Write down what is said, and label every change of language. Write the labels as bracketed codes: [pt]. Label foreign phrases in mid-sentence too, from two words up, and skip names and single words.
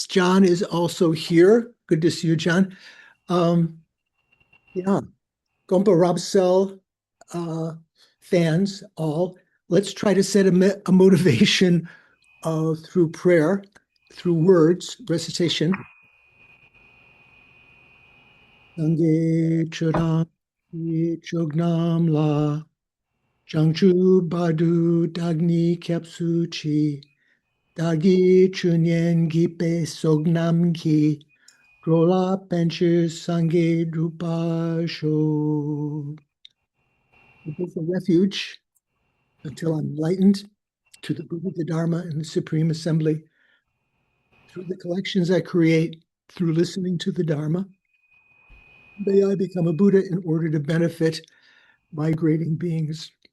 [en] John is also here. Good to see you, John. Um, yeah, Gompa Robsell uh, fans all. Let's try to set a motivation through prayer, through words, recitation. [bo] སངས་རྒྱས་ཆོས་དང་མཆོག་རྣམས་ལ་ བྱང་ཆུབ་བར་དུ་བདག་ནི་སྐྱབས་སུ་མཆི་ བདག་གི་ཆོས་ཉན་བགྱིས་པའི་བསོད་ནམས་ཀྱིས་ འགྲོ་ལ་ཕན་ཕྱིར་ སངས་རྒྱས་འགྲུབ་པར་ཤོག. [en] It is a refuge until I'm enlightened to the Buddha, the Dharma, and the Supreme Assembly through the collections I create, through listening to the Dharma. May I become a Buddha in order to benefit migrating beings.